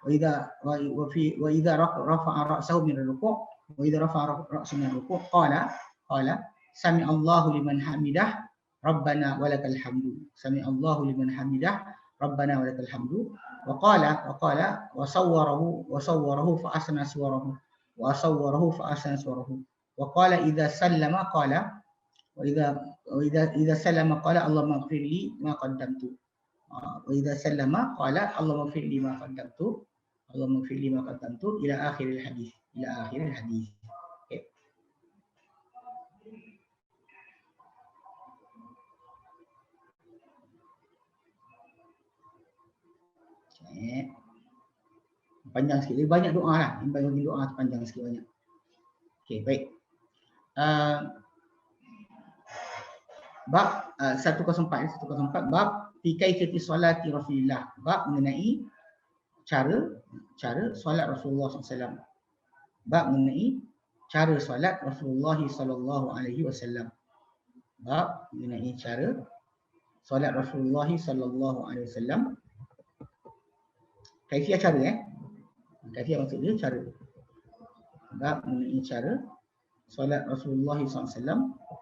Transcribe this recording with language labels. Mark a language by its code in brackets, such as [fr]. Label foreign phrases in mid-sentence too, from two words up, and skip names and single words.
[ar] وإذا رفع رأسه من الركوع قال سمع الله لمن حمده ربنا ولك الحمد، سمع الله لمن حمده ربنا ولك الحمد، وقال وصوره فأحسن صوره, وقال إذا سلم قال اللهم اغفر لي ما قدمت، وإذا سلم قال اللهم اغفر لي ما قدمت، اللهم اغفر لي ما قدمت، إلى آخر الحديث, Okay. [ms] Panjang sikit, banyak doa lah, bagi doa panjang sikit banyak. Okey, baik. [ar] باب 104 باب في كيفية صلاة رسول الله, [ms] bab mengenai cara solat Rasulullah SAW, bab mengenai cara solat Rasulullah [ar] صلى الله عليه وسلم, [ms] bab mengenai cara solat Rasulullah [ar] صلى الله عليه وسلم. [ms] Kaifiyah cara kaifiyah maksudnya cara, bab mengenai cara solat Rasulullah SAW.